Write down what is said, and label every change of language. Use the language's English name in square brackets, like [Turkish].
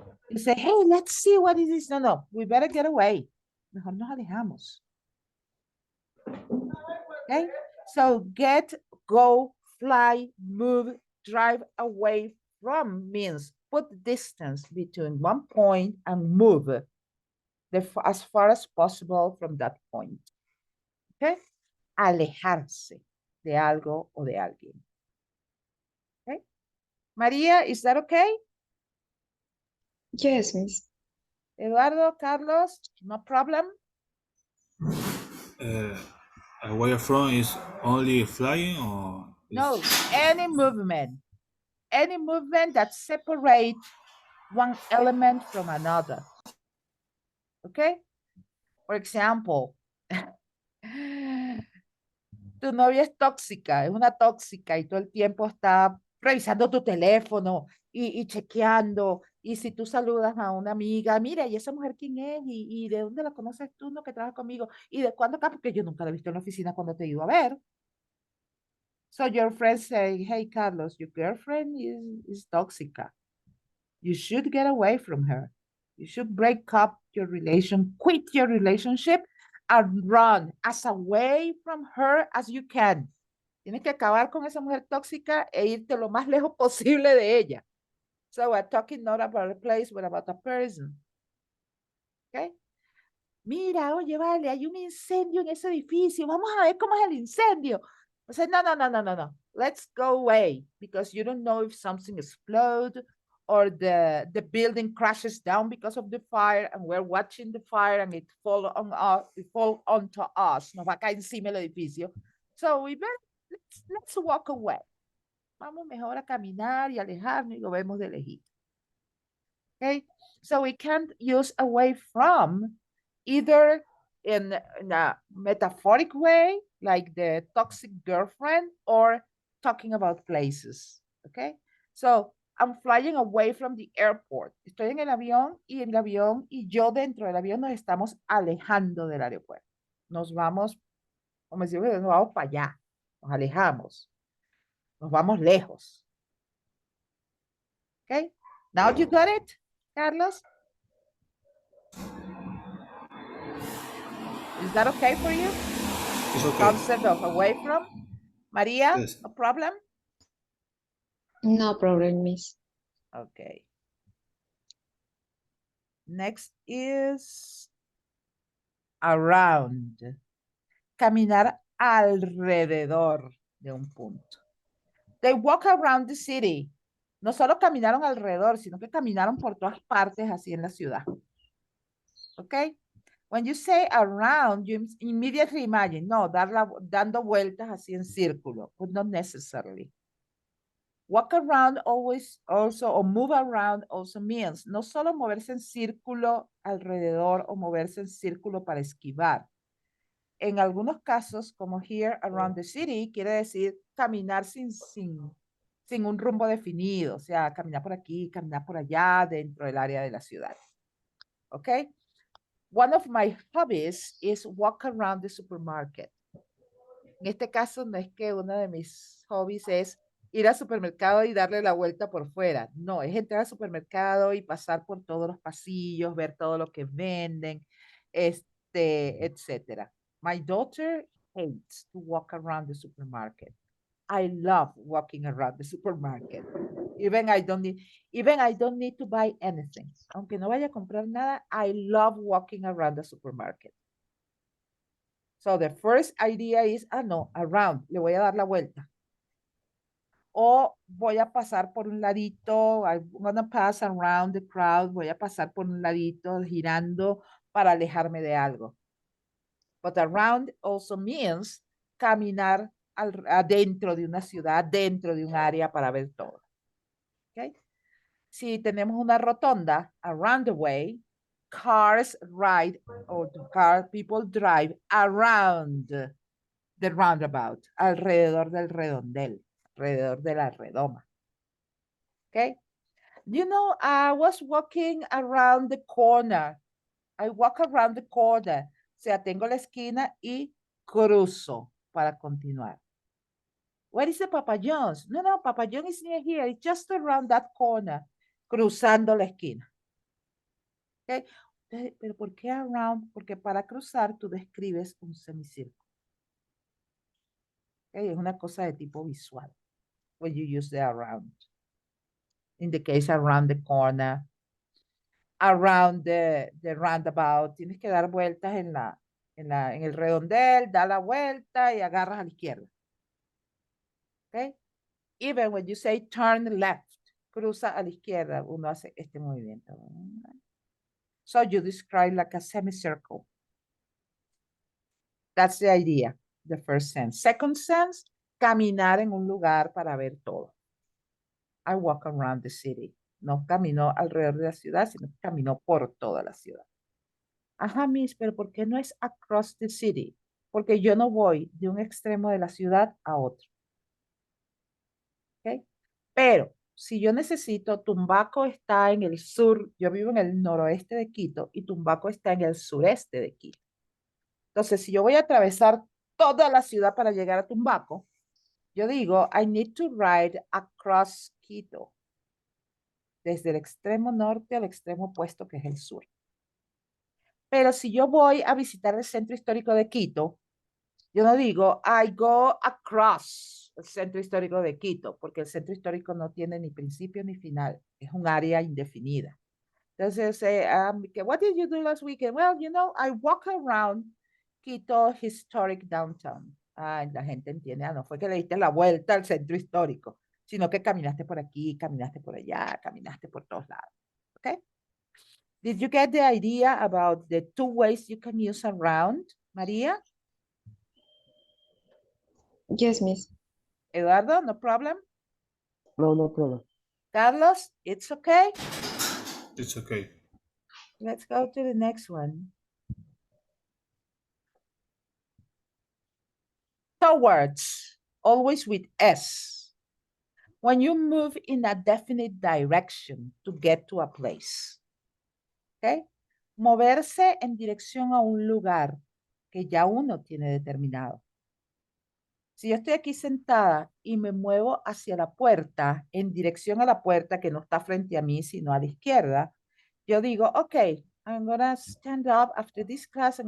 [English] Y say, hey, let's see what it is. No, we better get away. [Spanish] Mejor nos alejamos. [English] Okay? So get, go, fly, move, drive away from means put distance between one point and move as far as possible from that point. Okay? [Spanish] Alejarse de algo o de alguien. [English] Okay? Maria, is that okay? Yes, Miss. Eduardo, Carlos, no problem? Away from is only flying or No, is- any movement that separates one element from another. Okay? For example, [Spanish] tu novia es tóxica, es una tóxica y todo el tiempo está revisando tu teléfono y chequeando. Y si tú saludas a una amiga, mira, ¿y esa mujer quién es? ¿Y de dónde la conoces tú, no, que trabaja conmigo? ¿Y de cuándo acá? Porque yo nunca la he visto en la oficina cuando te he ido a ver. [English] So your friend say, hey, Carlos, your girlfriend is tóxica. You should get away from her. You should break up your relation, quit your relationship, and run as away from her as you can. [Spanish] Tienes que acabar con esa mujer tóxica e irte lo más lejos posible de ella. [English] So we're talking not about a place, but about a person. Okay? [Spanish] Mira, oye, vale, hay un incendio en ese edificio. Vamos a ver cómo es el incendio. [English] I said, no. Let's go away because you don't know if something explodes or the building crashes down because of the fire and we're watching the fire and it fall onto us. [Spanish] Nos va a caer encima el edificio. [English] So we better, let's walk away. [Spanish] Vamos mejor a caminar y alejarnos y lo vemos de lejito. [English] Okay, so we can't use away from either in a metaphoric way, like the toxic girlfriend, or talking about places. Okay, so I'm flying away from the airport. [Spanish] Estoy en el avión y yo dentro del avión nos estamos alejando del aeropuerto. Nos vamos, como decimos, nos vamos para allá, nos alejamos, nos vamos lejos. [English] Okay, now you got it, Carlos? Is that okay for you? it's okay. Concept of away from? Maria, Yes. no problem? No problem, Miss. Okay. Next is around. [Spanish] Caminar alrededor de un punto. [English] They walk around the city. [Spanish] No solo caminaron alrededor, sino que caminaron por todas partes así en la ciudad. [English] Okay? When you say around, you immediately imagine, no, [Spanish] dando vueltas así en círculo, [English] but not necessarily. Walk around always also, or move around also means, [Spanish] no solo moverse en círculo alrededor o moverse en círculo para esquivar. En algunos casos, como [English] here around the city, [Spanish] quiere decir caminar sin un rumbo definido, o sea, caminar por aquí, caminar por allá, dentro del área de la ciudad. [English] Okay? One of my hobbies is walk around the supermarket. [Spanish] En este caso no es que uno de mis hobbies es ir al supermercado y darle la vuelta por fuera. No, es entrar al supermercado y pasar por todos los pasillos, ver todo lo que venden etcétera. [English] My daughter hates to walk around the supermarket. I love walking around the supermarket. Even I don't need to buy anything. [Spanish] Aunque no vaya a comprar nada, [English] I love walking around the supermarket. So the first idea is, no, around, [Spanish] le voy a dar la vuelta. O voy a pasar por un ladito, [English] I'm gonna pass around the crowd, [Spanish] voy a pasar por un ladito girando para alejarme de algo. [English] But around also means [Spanish] caminar adentro de una ciudad, dentro de un área para ver todo. Okay? Si tenemos una rotonda, [English] around the way, cars ride or people drive around the roundabout, [Spanish] alrededor del redondel, alrededor de la redoma. [English] Okay? You know, I was walking around the corner. I walk around the corner. [Spanish] O sea, tengo la esquina y cruzo para continuar. [English] Where is the Papa John's? No, Papa John is near here. It's just around that corner. [Spanish] Cruzando la esquina. Okay? Pero ¿por qué around? Porque para cruzar tú describes un semicírculo. [English] Okay? [Spanish] Es una cosa de tipo visual. [English] When you use the around. In the case around the corner, around the roundabout, [Spanish] tienes que dar vueltas en el redondel, da la vuelta y agarras a la izquierda. [English] Okay? Even when you say turn left, [Spanish] cruza a la izquierda, uno hace este movimiento. [English] So you describe like a semicircle. That's the idea, the first sense. Second sense, [Spanish] caminar en un lugar para ver todo. [English] I walk around the city. [Spanish] No caminó alrededor de la ciudad, sino que caminó por toda la ciudad. Ajá, Miss, pero ¿por qué no es [English] across the city? [Spanish] Porque yo no voy de un extremo de la ciudad a otro. ¿Ok? Pero si yo necesito, Tumbaco está en el sur, yo vivo en el noroeste de Quito y Tumbaco está en el sureste de Quito. Entonces, si yo voy a atravesar toda la ciudad para llegar a Tumbaco, yo digo, [English] I need to ride across Quito. [Spanish] Desde el extremo norte al extremo opuesto, que es el sur. Pero si yo voy a visitar el centro histórico de Quito, yo no digo, [English] I go across [Spanish] el centro histórico de Quito, porque el centro histórico no tiene ni principio ni final, es un área indefinida. [English] Entonces, what did you do last weekend? Well, you know, I walk around Quito Historic Downtown. [Spanish] La gente entiende, no fue que le diste la vuelta al centro histórico, sino que caminaste por aquí, caminaste por allá, caminaste por todos lados. [English] Okay? Did you get the idea about the two ways you can use around, Maria? Yes, Miss. Eduardo, no problem? No problem. Carlos, it's okay? It's okay. Let's go to the next one. Towards, always with S. When you move in a definite direction to get to a place. Okay? [Spanish] Moverse en dirección a un lugar que ya uno tiene determinado. Si yo estoy aquí sentada y me muevo hacia la puerta, en dirección a la puerta que no está frente a mí, sino a la izquierda, yo digo, [English] okay, I'm gonna stand up after this class.